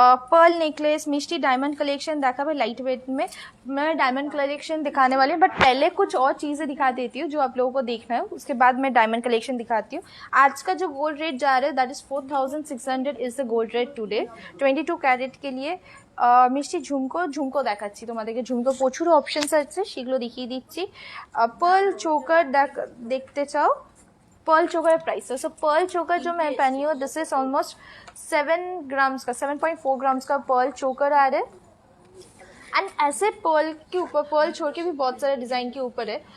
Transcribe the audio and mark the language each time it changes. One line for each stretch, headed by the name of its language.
Hindi: Perl necklace, मिष्टी diamond collection देखा भाई light weight में। मैं डायमंड कलेक्शन दिखाने वाली हूँ, बट पहले कुछ और चीज़ें दिखा देती हूँ जो आप लोगों को देखना है, उसके बाद मैं डायमंड कलेक्शन दिखाती हूँ। आज का जो गोल्ड रेट जा रहा है
English: that is 4,600 is the gold rate today
Hindi: 22 carat के लिए।
Bangla: মিষ্টি ঝুমকো দেখাচ্ছি তোমাদেরকে। ঝুমকো প্রচুর অপশনস আছে, সেগুলো দেখিয়ে দিচ্ছি।
Hindi: पर्ल चोकर देखते चाओ, पर्ल चोकर प्राइस है। सो पर्ल चोकर जो मैं पहनी हूँ
English: this is almost
Hindi: 7 ग्राम्स का, 7.4 ग्राम्स का पर्ल चोकर आ रहा है। एंड ऐसे पर्ल के ऊपर पर्ल छोड़ के भी बहुत सारे डिजाइन के ऊपर है।